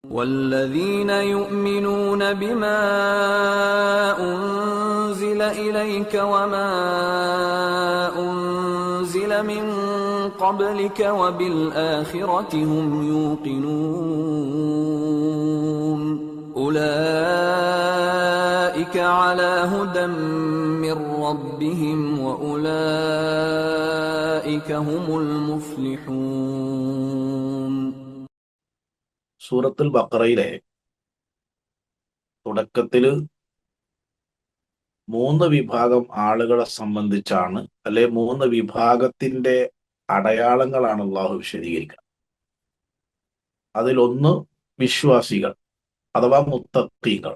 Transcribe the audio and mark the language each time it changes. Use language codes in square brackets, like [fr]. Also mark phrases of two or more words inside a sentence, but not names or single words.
[ar] والذين يؤمنون بما أنزل إليك وما أنزل من قبلك وبالآخرة هم يوقنون أولئك على هدى من ربهم وأولئك هم المفلحون. [ml] സൂറത്തുൽ ബഖറയിലെ തുടക്കത്തിൽ 3 വിഭാഗം ആളുകളെ സംബന്ധിച്ചാണ്, അല്ലെ 3 വിഭാഗത്തിന്റെ അടയാളങ്ങളാണ് അള്ളാഹു വിശദീകരിക്കുക. അതിലൊന്ന് വിശ്വാസികൾ അഥവാ മുത്തഖീങ്ങൾ.